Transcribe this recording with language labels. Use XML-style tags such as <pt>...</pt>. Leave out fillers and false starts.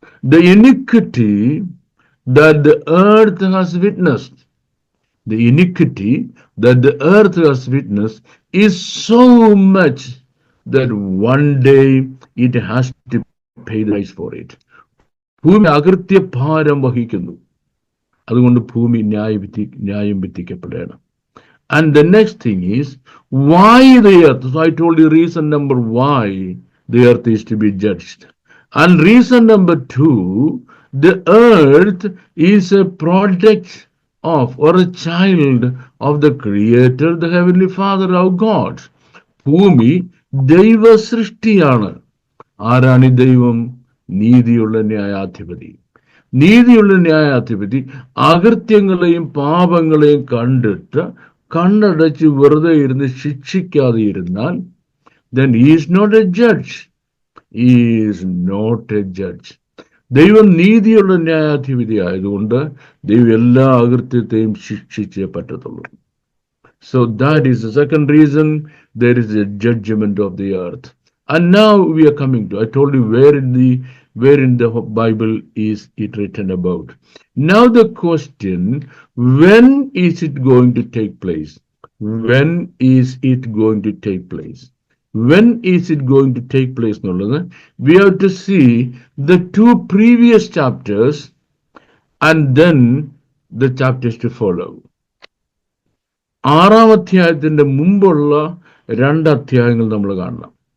<en>The iniquity that the earth has witnessed, the iniquity that the earth has witnessed is so much that one day it has to pay the price for it.</en> <ml>ഭൂമി അകൃത്യ ഭാരം വഹിക്കുന്നു, അതുകൊണ്ട് ഭൂമി ന്യായം വിധിക്കപ്പെടണം.</ml> <en>And the next thing is, why the earth? So I told you reason number why the earth is to be judged. And reason number 2, the earth is a product of, or a child of the Creator, the Heavenly Father, our God.</en> <ml>ഭൂമി ദൈവ സൃഷ്ടിയാണ്. ആരാണ് ഈ ദൈവം? നീതിയുള്ള ന്യായാധിപതി. നീതിയുള്ള ന്യായാധിപതി അകൃത്യങ്ങളെയും പാപങ്ങളെയും കണ്ടിട്ട് കണ്ണടച്ച് വെറുതെ ഇരുന്ന് ശിക്ഷിക്കാതെ ഇരുന്നാൽ,</ml> <en>then he is not a judge. He is not a judge.</en> <ml>ദൈവം നീതിയുള്ള ന്യായാധിപതി ആയതുകൊണ്ട് ദൈവം എല്ലാ അകൃത്യത്തെയും ശിക്ഷിച്ചേ പറ്റത്തുള്ളൂ.</ml> <en>So that is the second reason there is a judgment of the earth. And now we are coming to, I told you where in the Bible is it written about. Now the question, when is it going to take place? When is it going to take place? When is it going to take place? We have to see the 2 previous chapters and then the chapters to follow.</en> <ml>6-ാം അധ്യായത്തിന്റെ മുമ്പുള്ള 2 അധ്യായങ്ങൾ നമ്മൾ കാണണം.</ml>